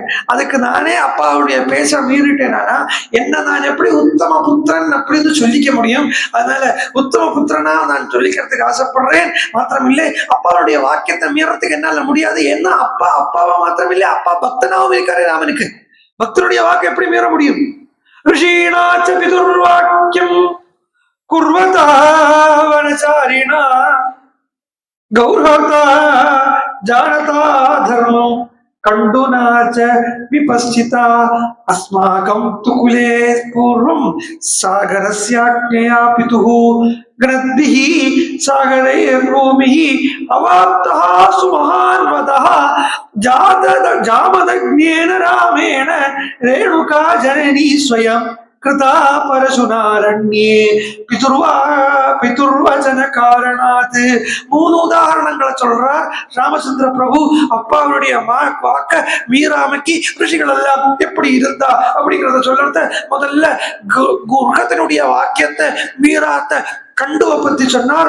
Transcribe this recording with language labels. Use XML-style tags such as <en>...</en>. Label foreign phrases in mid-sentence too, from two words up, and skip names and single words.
<ta>அதுக்கு நானே அப்பாவுடைய பேச மீறிட்டேனா என்ன நான் எப்படி உத்தம புத்திரன் அப்படின்னு சொல்லிக்க முடியும்? அதனால உத்தம புத்திரனா நான் சொல்லிக்கிறதுக்கு ஆசைப்படுறேன். மாத்திரமில்லை அப்பாவுடைய வாக்கியத்தை மீறத்துக்கு என்னால முடியாது. ஏன்னா அப்பா அப்பாவா மாத்திரமில்லை, அப்பா பக்தனாவும் இருக்காரு. ராமனுக்கு பக்தனுடைய வாக்கு எப்படி மீற முடியும்?</ta> <sa>ऋषीणाच पितुर्वाक्यं कुर्वता वनचारिणा गौरवता जानता धर्मं कंडुना च विपश्चिता अस्माकं तु कुले पूर्वं सागरस्याग्नया पितुः गणद्भिः सागरैर्भूमिः अवाप्तः सुमहान्वतः जामदग्नेन रामेण रेणुका जननी स्वयं कृता परशुनारण्ये पितुर्वचन कारणात्.</sa> <ta>3 உதாரணங்களை சொல்றார் ராமச்சந்திர பிரபு. அப்பாவுடைய வாக்க மீறாமைக்கு ரிஷிகள் எல்லாம் எப்படி இருந்தா அப்படிங்கிறத சொல்றத முதல்ல குருகத்தினுடைய வாக்கியத்தை மீறாத்த கண்டுவ பத்தி சொன்னார்.</ta>